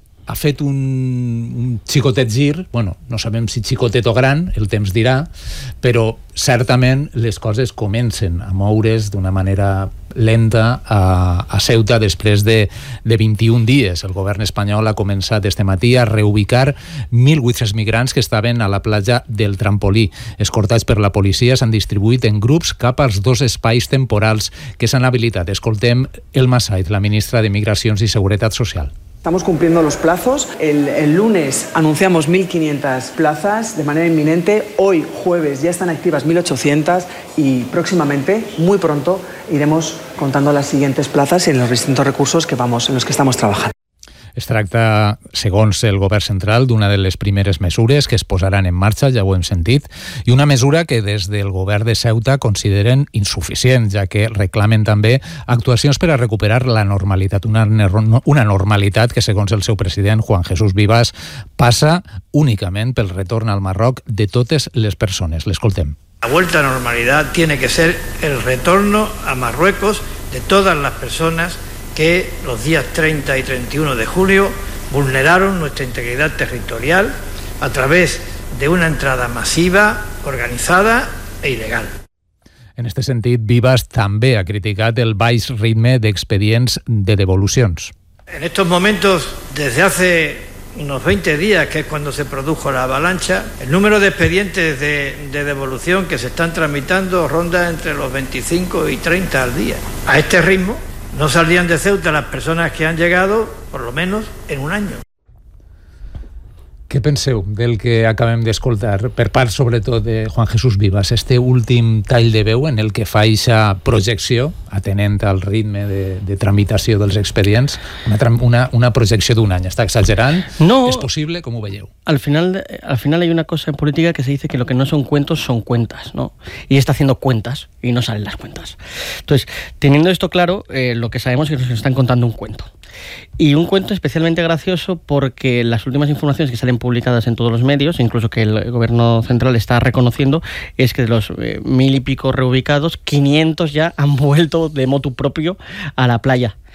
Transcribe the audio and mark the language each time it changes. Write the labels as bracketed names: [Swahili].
[Catalan] ha fet un xicotet gir, bueno, no sabem si xicotet o gran, el temps dirà, però certament les coses comencen a moure's d'una manera lenta a Ceuta després de 21 dies. El govern espanyol ha començat este matí a reubicar 1.800 migrants que estaven a la platja del Trampolí. Escortats per la policia, s'han distribuït en grups cap als dos espais temporals que s'han habilitat. Escoltem Elma Said, la ministra de Migracions i Seguretat Social. [Spanish] Estamos cumpliendo los plazos. El lunes anunciamos 1.500 plazas de manera inminente. Hoy, jueves, ya están activas 1.800 y próximamente, muy pronto, iremos contando las siguientes plazas y los distintos recursos en los que estamos trabajando. [Catalan] Es tracta, segons el govern central, d'una de les primeres mesures que es posaran en marxa, ja ho hem sentit, i una mesura que des del govern de Ceuta consideren insuficient, ja que reclamen també actuacions per a recuperar la normalitat, una normalitat que, segons el seu president, Juan Jesús Vivas, passa únicament pel retorn al Marroc de totes les persones. L'escoltem. [Spanish] La vuelta a normalidad tiene que ser el retorno a Marruecos de todas las personas que los días 30 y 31 de julio vulneraron nuestra integridad territorial a través de una entrada masiva, organizada e ilegal. En este sentido, Vivas también ha criticado el baix ritmo de expedientes de devoluciones. En estos momentos, desde hace unos 20 días, que es cuando se produjo la avalancha, el número de expedientes de devolución que se están tramitando ronda entre los 25 y 30 al día. A este ritmo no saldrían de Ceuta las personas que han llegado, por lo menos, en un año. [Catalan] Què penseu del que acabem d'escoltar, per part sobretot de Juan Jesús Vivas, este últim tall de veu en el que fa aquesta projecció, atenent al ritme de tramitació dels expedients, una projecció d'un any? Està exagerant? No. És possible? Com ho veieu? [Spanish] Al final hay una cosa en política que se dice que lo que no son cuentos son cuentas, ¿no? Y está haciendo cuentas y no salen las cuentas. Entonces, teniendo esto claro, lo que sabemos es que nos están contando un cuento. Y un cuento especialmente gracioso porque las últimas informaciones que salen publicadas en todos los medios, incluso que el gobierno central está reconociendo, es que de los 1.000 y pico reubicados, 500 ya han vuelto de motu propio a la playa.